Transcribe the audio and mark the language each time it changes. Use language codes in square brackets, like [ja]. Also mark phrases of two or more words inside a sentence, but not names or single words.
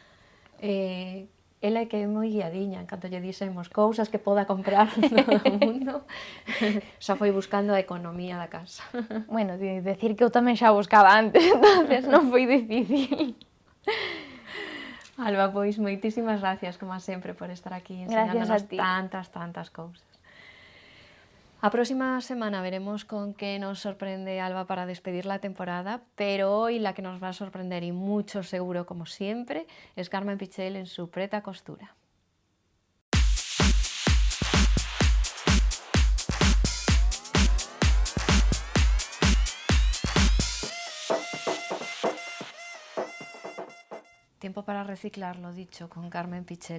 [gl] Ela é que é moi guiadiña, en canto lle dixemos cousas que poda comprar todo o mundo, xa foi buscando a economía da casa. [es] Bueno, decir [gl] que eu tamén xa buscaba antes, entonces non foi difícil. Alba, pois moitísimas gracias, como sempre, por estar aquí enseñándonos tantas cousas. [es] A próxima semana veremos con qué nos sorprende Alba para despedir la temporada, pero hoy la que nos va a sorprender y mucho seguro como siempre es Carmen Pichel en su Preta Costura. Tiempo para reciclar, lo dicho, con Carmen Pichel.